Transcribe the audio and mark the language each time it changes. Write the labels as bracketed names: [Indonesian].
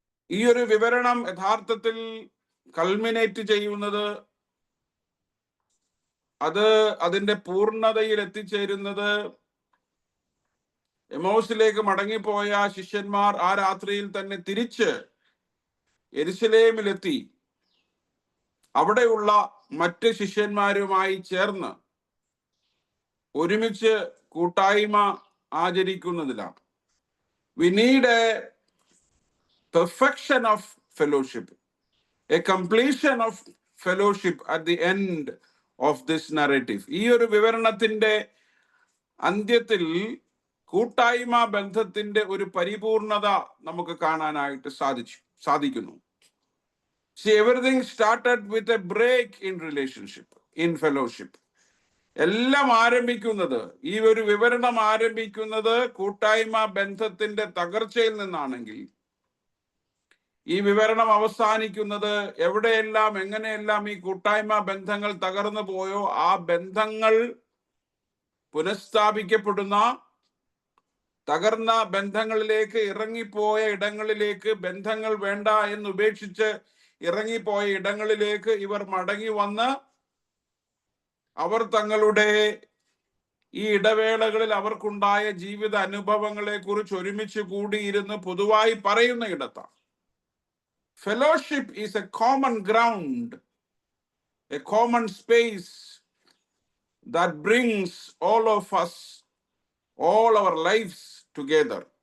[Malayalam] ഈ ഒരു വിവരണം യഥാർത്ഥത്തിൽ കൾമിനേറ്റ് ചെയ്യുന്നത്, അതിന്റെ പൂർണ്ണതയിൽ എത്തിച്ചേരുന്നത് എമൗസിലേക്ക് മടങ്ങിപ്പോയ ശിഷ്യന്മാർ ആ രാത്രിയിൽ തന്നെ തിരിച്ച് യെരുശലേമിലെത്തി അവിടെയുള്ള മറ്റ് ശിഷ്യന്മാരുമായി ചേർന്ന് ഒരുമിച്ച് കൂട്ടായ്മ ആചരിക്കുന്നതിലാണ്. [English] We need a perfection of fellowship, a completion of fellowship at the end of this narrative. [Malayalam] ഈ ഒരു വിവരണത്തിന്റെ അന്ത്യത്തിൽ കൂട്ടായ്മ ബന്ധത്തിന്റെ ഒരു പരിപൂർണത നമുക്ക് കാണാനായിട്ട് സാധിക്കുന്നു. [English] See, everything started with a break in relationship, in fellowship. [Malayalam] എല്ലാം ആരംഭിക്കുന്നത്, ഈ ഒരു വിവരണം ആരംഭിക്കുന്നത് കൂട്ടായ്മ ബന്ധത്തിന്റെ തകർച്ചയിൽ നിന്നാണെങ്കിൽ, ഈ വിവരണം അവസാനിക്കുന്നത് എവിടെയെല്ലാം എങ്ങനെയെല്ലാം ഈ കൂട്ടായ്മ ബന്ധങ്ങൾ തകർന്നു പോയോ ആ ബന്ധങ്ങൾ പുനഃസ്ഥാപിക്കപ്പെടുന്ന, തകർന്ന ബന്ധങ്ങളിലേക്ക്, ഇറങ്ങിപ്പോയ ഇടങ്ങളിലേക്ക്, ബന്ധങ്ങൾ വേണ്ട എന്ന് ഉപേക്ഷിച്ച് ഇറങ്ങിപ്പോയ ഇടങ്ങളിലേക്ക് ഇവർ മടങ്ങി വന്ന് അവർ തങ്ങളുടെ ഈ ഇടവേളകളിൽ അവർക്കുണ്ടായ ജീവിത അനുഭവങ്ങളെ കുറിച്ച് ഒരുമിച്ച് കൂടിയിരുന്ന് പൊതുവായി പറയുന്ന ഇടത്താണ്. [English] Fellowship is a common ground, a common space that brings all of us, all our lives together.